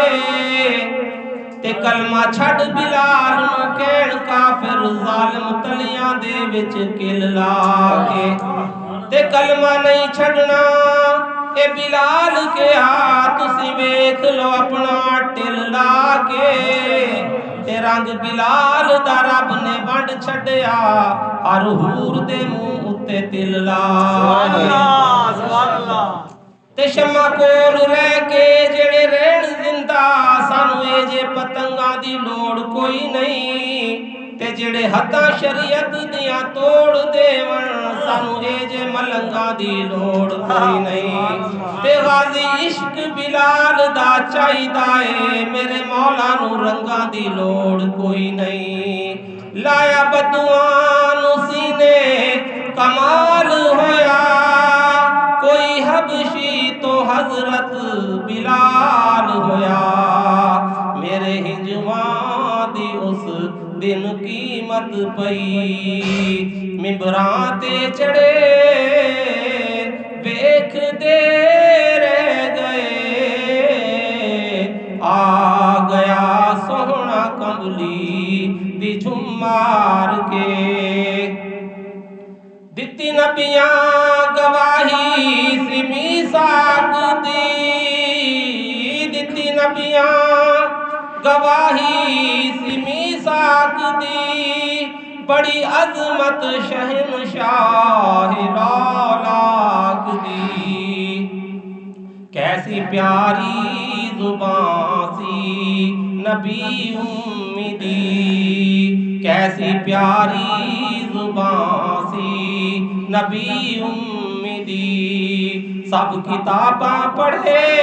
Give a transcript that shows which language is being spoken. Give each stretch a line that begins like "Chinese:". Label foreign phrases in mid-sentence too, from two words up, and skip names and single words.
Punjabi: تے کلمہ چھڑ بلال نو کہن کافر ظالم تلیاں دے وچ کل لا کے، تے کلمہ نہیں چھڑنا اے بلال کے ہاتھ سی ویکھ لو اپنا ٹل لا کے، تے رنگ بلال دا رب نے ونڈ چھڈیا، ہر حور دے منہ اتے تل لا کے۔
Arabic: سبحان اللہ۔
Punjabi: تے شمع کول رہ کے جڑے رہن زندہ، سانو اے جے پتنگاں دی لوڑ کوئی نہیں، تے جڑے ہتھاں شریعت دیاں توڑ دیون، سانو اے جے ملنگاں دی لوڑ کوئی نہیں، تے غازی عشق بلال دا چاہیدا اے، میرے مولا نو رنگاں دی لوڑ کوئی نہیں۔ لایا بدوان سینے کمال ہویا، کوئی حبشی تو حضرت بلال ہویا، میرے ہنجواں دی اس دن قیمت پئی، ممبراں تے چڑھے ویکھ دے رہ گئے، آ گیا سونا کملی دی جھمار کے۔ دتی نبیاں گواہی سی میثاق دی، دتی نبیاں گواہی سی میثاق دی، بڑی عظمت شہنشاہ لالاک دی، کیسی پیاری زبان سی نبی امیدی کیسی پیاری زبان سی نبی امیدی سب کتاباں پڑھے